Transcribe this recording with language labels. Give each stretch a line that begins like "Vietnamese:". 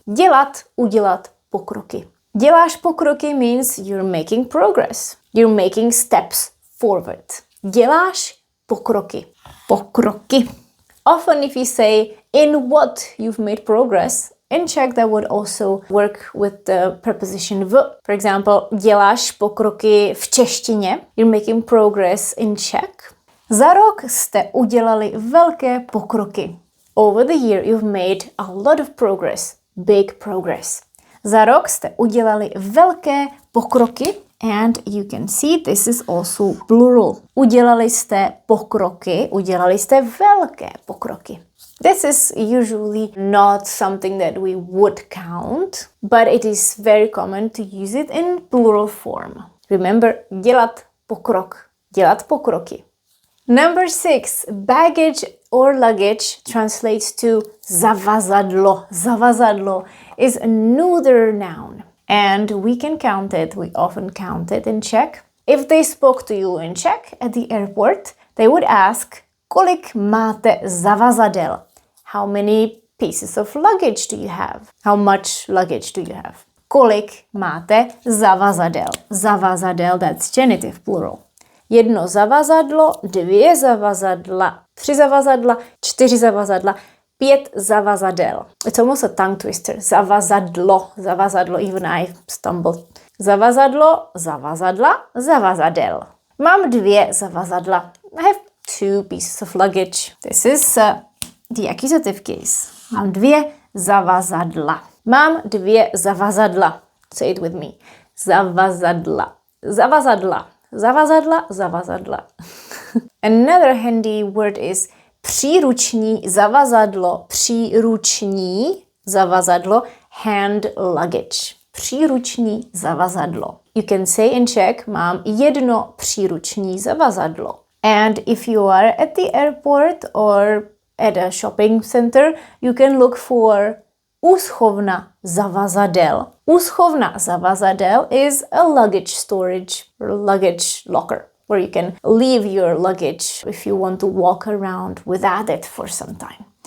Czech: Dělat, udělat pokroky. Děláš pokroky
English: means you're making progress. You're making steps forward.
Czech: Děláš pokroky. Pokroky.
English: Often if you say in what you've made progress, in Czech that would also work with the preposition v. For example,
Czech: děláš pokroky v češtině.
English: You're making progress in Czech.
Czech: Za rok jste udělali velké pokroky.
English: Over the year you've made a lot of progress. Big progress.
Czech: Za rok jste udělali velké pokroky.
English: And you can see this is also plural.
Czech: Udělali jste pokroky, udělali jste velké pokroky.
English: This is usually not something that we would count, but it is very common to use it in plural form. Remember,
Czech: dělat pokrok, dělat pokroky.
English: Number 6, baggage or luggage translates to zavazadlo. Zavazadlo is another noun. And we can count it, we often count it in Czech. If they spoke to you in Czech at the airport, they would ask,
Czech: kolik máte zavazadel?
English: How many pieces of luggage do you have? How much luggage do you have?
Czech: Kolik máte zavazadel? Zavazadel,
English: that's genitive plural.
Czech: Jedno zavazadlo, 2 zavazadla, 3 zavazadla, 4 zavazadla, 5 zavazadel.
English: It's almost a tongue twister. Zavazadlo, zavazadlo, even I stumbled.
Czech: Zavazadlo, zavazadla, zavazadel. Mám 2 zavazadla.
English: I have 2 pieces of luggage. This is the accusative case.
Czech: Mám 2 zavazadla. Mám 2 zavazadla.
English: Say it with me.
Czech: Zavazadla. Zavazadla. Zavazadla, zavazadla.
English: Another handy word is příruční zavazadlo.
Czech: Příruční zavazadlo,
English: hand luggage.
Czech: Příruční zavazadlo.
English: You can say in Czech,
Czech: mám jedno příruční zavazadlo.
English: And if you are at the airport or at a shopping center, you can look for
Czech: úschovna zavazadel. Úschovna zavazadel
English: is a luggage storage or luggage locker, where you can leave your luggage if you want to walk around without it for some time.